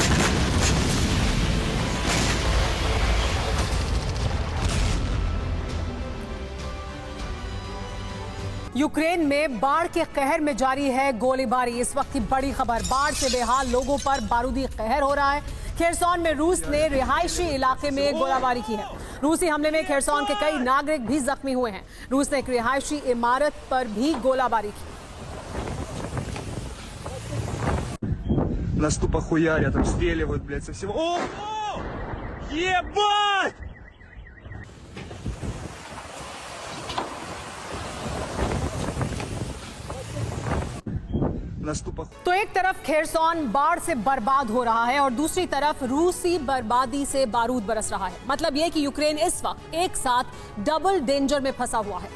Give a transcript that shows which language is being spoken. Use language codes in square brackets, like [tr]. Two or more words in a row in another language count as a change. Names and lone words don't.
[hi] यूक्रेन में बाढ़ के कहर में जारी है गोलीबारी। इस वक्त की बड़ी खबर, बाढ़ से बेहाल लोगों पर बारूदी कहर हो रहा है। खेरसौन में रूस ने रिहायशी इलाके में गोलाबारी की है। रूसी हमले में खेरसौन के कई नागरिक भी जख्मी हुए हैं। रूस ने एक रिहायशी इमारत पर भी गोलाबारी की। [ru] Нас тупо хуярят, обстреливают, блядь, со всего. О! Ебать! [hi] तो एक तरफ खेरसौन बाढ़ से बर्बाद हो रहा है और दूसरी तरफ रूसी बर्बादी से बारूद बरस रहा है। मतलब यह कि यूक्रेन इस वक्त एक साथ [en] double danger [hi] में फंसा हुआ है।